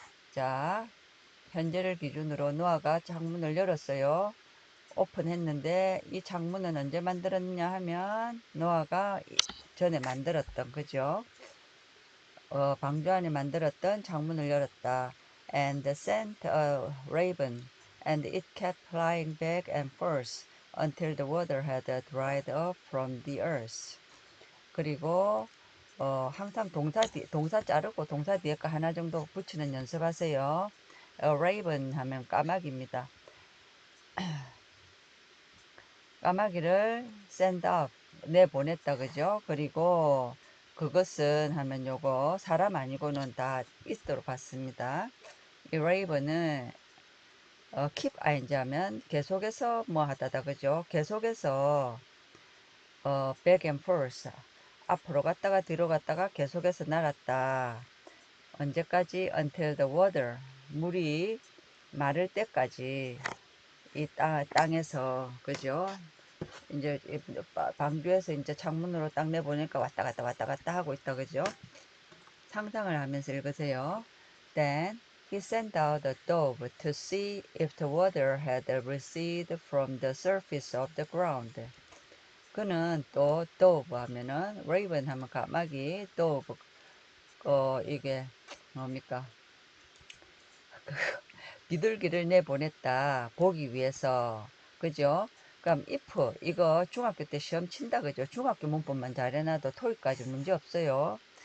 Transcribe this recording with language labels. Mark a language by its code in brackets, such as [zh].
[ko] 자, 현재를 기준으로 노아가 창문을 열었어요. 오픈했는데 이 창문은 언제 만들었냐 하면 노아가 전에 만들었던 그죠? 방주 안에 만들었던 창문을 열었다. [en] And sent a raven, and it kept flying back and forth until the water had dried up from the earth. [ko] 그리고 항상 동사 자르고 동사 뒤에 거 하나 정도 붙이는 연습하세요. raven 하면 까마귀입니다. 까마귀를 send up 내보냈다 그죠? 그리고 그것은 하면 요거 사람 아니고는 다 있도로 봤습니다. 이 raven은 keep ing 하면 계속해서 뭐 하다다 그죠? 계속해서 [en] back and forth [ko] 앞으로 갔다가 뒤로 갔다가 계속해서 날았다. 언제까지? [en] Until the water [ko] 물이 마를 때까지 이 땅에서 그죠? 이제 방주에서 이제 창문으로 딱 내보니까 왔다 갔다 하고 있다 그죠? 상상을 하면서 읽으세요. [en] Then he sent out a dove to see if the water had receded from the surface of the ground. [ko] 그는 또 dove 하면은 raven 하면 까마귀, dove 이게 뭡니까? 비둘기를 내보냈다. 보기 위해서. 그죠? 그럼 if 이거 중학교 때 시험 친다 그죠? 중학교 문법만 잘해놔도 토익까지 문제 없어요.